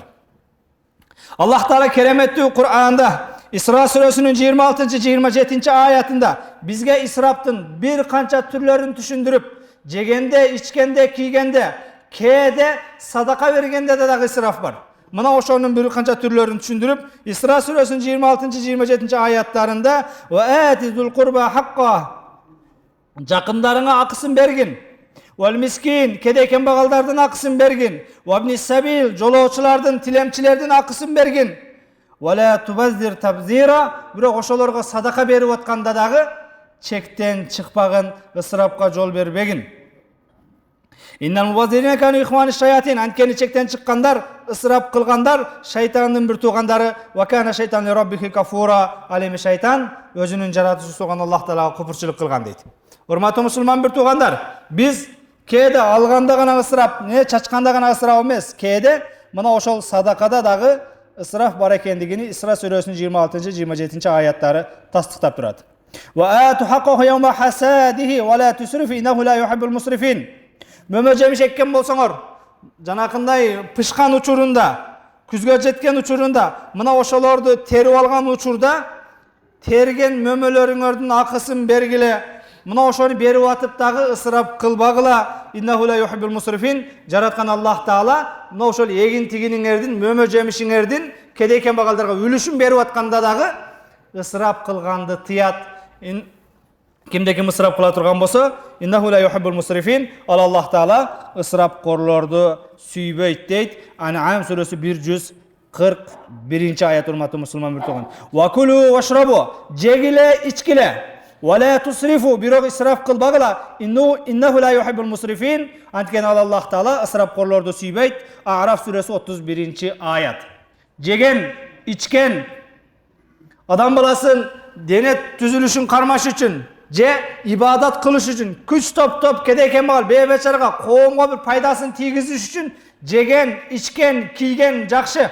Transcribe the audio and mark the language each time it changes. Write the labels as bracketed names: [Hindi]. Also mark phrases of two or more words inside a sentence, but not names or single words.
[Kyrgyz] Аллах Таала кереметтүү Кур'анда Исра сүрөсүнүн 26-27 аятында бизге исрафтын бир канча түрлөрүн түшүндүрүп, жегенде, ичкенде, кийгенде, кээде, садака бергенде дагы исраф бар. Мына ошонун бир канча түрлөрүн түшүндүрүп, Исра сүрөсүнүн 26-27 аяттарында [Arabic] وآت ذا القربى حقه, [Kyrgyz] жакындарыңа акысын бергин. [Arabic] والمسكين, [Kyrgyz] кедей кембагалдардын акысын бергин. [Arabic] وابن السبيل, [Kyrgyz] жолоочулардын, тилемчилердин акысын бергин. [Arabic] ولا تبذر تبذيرا, [Kyrgyz] бирок ошолорго садака берип атканда дагы чектен чыкпагын, ысырапка жол бербегин. [Arabic] إن المبذرين كانوا إخوان الشياطين, [Kyrgyz] анткени чектен чыккандар, ысырап кылгандар шайтандын бир туугандары. [Arabic] وكان الشيطان لربه كفورا, [Kyrgyz] ал эми шайтан өзүнүн жаратуучусу болгон Аллах Таалага куфурчулук кылган дейт. Урматтуу мусулман бир туугандар, биз кээде алганда гана ысырап, чачканда гана ысырап эмес, кээде мына ошол садакада дагы ысраф бар экендигини Исра сүрөсүнүн 26-27 аяттары тастыктап турат. [Arabic] وآتوا حقه يوم حصاده ولا تسرفوا إنه لا يحب المسرفين. [Kyrgyz] Мөмө жемиш эккен болсоңор, жанакындай пышкан учурунда, күзгө жеткен учурунда, мына ошолорду терип алган учурда терген мөмөлөрүңөрдүн акысын бергиле. Мына ошону берип атып дагы ысырап кылбагыла. [Arabic] إنه لا يحب المسرفين. [Kyrgyz] Жараткан Аллах Таала мына ошол эгин тигиниңердин, мөмө жемишиңердин кедей кембагалдарга үлүшүн берип атканда дагы ысырап кылганды тыят. Кимде ким ысырап кыла турган болсо, [Arabic] إنه لا يحب المسرفين. [Kyrgyz] Ал Аллах Таала ысырапкорлорду сүйбөйт дейт. Ан'ам сүрөсү 141 аят урматтуу мусулман бир тууган. [Arabic] وكلوا واشربوا, [Kyrgyz] жегиле, ичкиле. [Arabic] ولا تسرفوا, [Kyrgyz] бирок исраф кылбагыла. [Arabic] إنه لا يحب المسرفين. [Kyrgyz] Анткени ал Аллах Таала ысырапкорлорду сүйбөйт. А'раф сүрөсү 31 аят. Жеген, ичкен адам баласын дене түзүлүшүн кармаш үчүн, же ибадат кылыш үчүн, күч топтоп кедей кембагал бейбечарага, коомго бир пайдасын тийгизиш үчүн жеген, ичкен, кийген жакшы.